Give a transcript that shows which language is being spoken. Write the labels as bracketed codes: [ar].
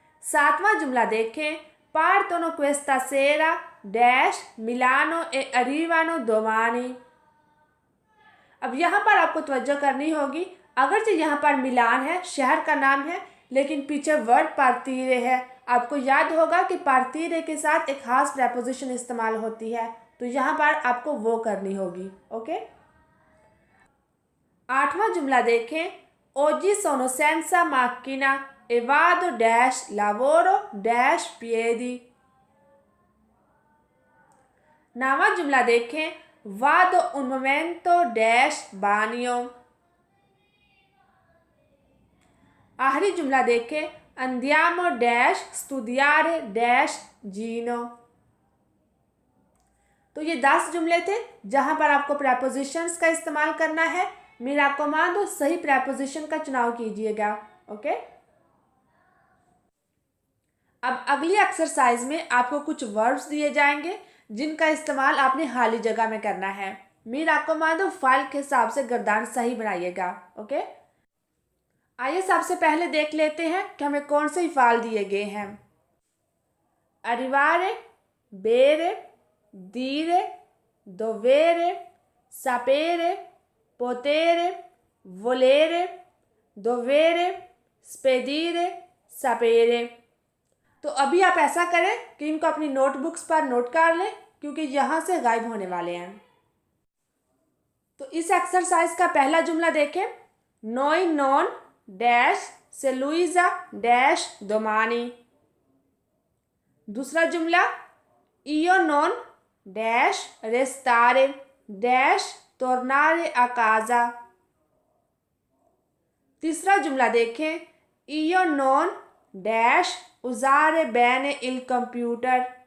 [hi] सातवां जुमला देखें, [it] partono questa sera dash Milano e arrivano domani। [hi] अब यहाँ पर आपको तवज्जो करनी होगी, अगरचे यहाँ पर मिलान है, शहर का नाम है, लेकिन पीछे वर्ड पार्तीरे है। आपको याद होगा कि पार्तीरे के साथ एक खास प्रेपोजिशन इस्तेमाल होती है, तो यहाँ पर आपको वो करनी होगी। ओके, आठवां जुमला देखें, [it] oggi sono senza macchina e vado dash lavoro dash piedi। [hi] नौवां जुमला देखें, [it] vado un momento dash bagno। [hi] आखिरी जुमला देखें, [it] andiamo dash studiare dash Gino। [hi] तो ये 10 जुमले थे जहां पर आपको प्रेपोजिशंस का इस्तेमाल करना है। मेरा कमांड सही प्रेपोजिशन का चुनाव कीजिएगा। ओके, अब अगली एक्सरसाइज में आपको कुछ वर्ब्स दिए जाएंगे जिनका इस्तेमाल आपने खाली जगह में करना है। मेरा कमांड फाइल के हिसाब से गर्दान सही बनाइएगा। ओके, आइए सबसे पहले देख लेते हैं कि हमें कौन से फाइल दिए गए हैं। [it] arrivare, bere, dire, dovere, sapere, potere, volere, dovere, spedire, sapere। [hi] तो अभी आप ऐसा करें कि इनको अपनी नोटबुक्स पर नोट कर लें, क्योंकि यहाँ से गायब होने वाले हैं। तो इस एक्सरसाइज का पहला जुमला देखें, [it] noi non dash se Luisa dash domani। [hi] दूसरा जुमला, [it] io non dash restare dash tornare a casa। [hi] तीसरा जुमला देखें, [it] io non dash usare bene il computer।